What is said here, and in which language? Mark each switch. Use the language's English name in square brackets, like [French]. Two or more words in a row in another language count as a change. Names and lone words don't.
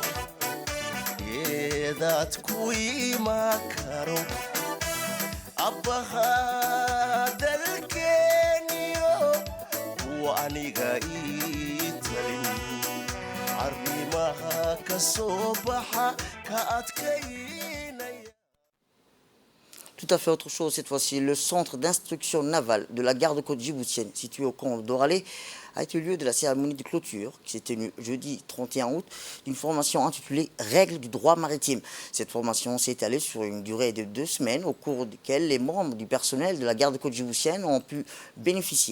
[Somali] eedaad ku iman karo abbaha dalkeeniyo kuwa aniga ii talin arrimaha ka soo baxa ka adkaynaya. [French] Tout à fait autre chose cette fois-ci. Le centre d'instruction navale de la garde-côte djiboutienne, situé au camp d'Oralé, a été lieu de la cérémonie de clôture qui s'est tenue jeudi 31 août d'une formation intitulée Règles du droit maritime. Cette formation s'est étalée sur une durée de 2 semaines au cours desquelles les membres du personnel de la garde-côte djiboutienne ont pu bénéficier.